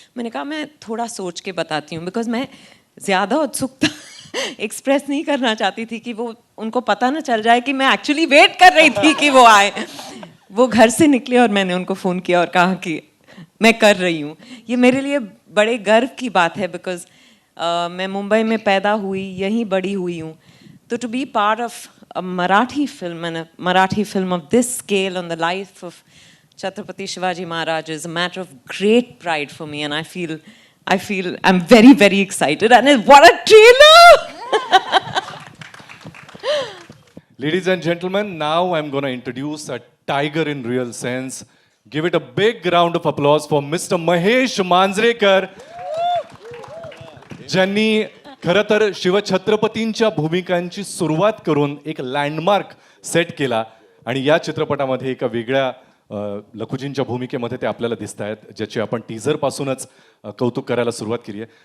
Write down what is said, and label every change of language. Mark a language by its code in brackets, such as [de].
[hi] मैंने कहा मैं थोड़ा सोच के बताती हूँ, बिकॉज मैं ज़्यादा उत्सुकता एक्सप्रेस नहीं करना चाहती थी कि वो उनको पता ना चल जाए कि मैं एक्चुअली वेट कर रही थी कि वो आए. वो घर से निकले और मैंने उनको फ़ोन किया और कहा कि मैं कर रही हूँ. ये मेरे लिए बड़े गर्व की बात है, बिकॉज मैं मुंबई में पैदा हुई, यहीं बड़ी हुई हूँ. तो [en] To be part of a Marathi film and a Marathi film of this scale on the life of Chhatrapati Shivaji Maharaj is a matter of great pride for me, and I feel I'm very, very excited. And what a trailer! Ladies and gentlemen, now I'm going to introduce a tiger in real sense. Give it a big round of applause for Mr. [mr] Mahesh Manjrekar, ज्यांनी खरं तर शिवछत्रपतींच्या भूमिकांची सुरुवात करून एक landmark set केला आणि या चित्रपटामध्ये एका वेगळ्या लखुजींच्या भूमिकेमध्ये ते आपल्याला दिसत आहेत, ज्याची आपण टीझर पासूनच कौतुक करायला सुरुवात केली आहे.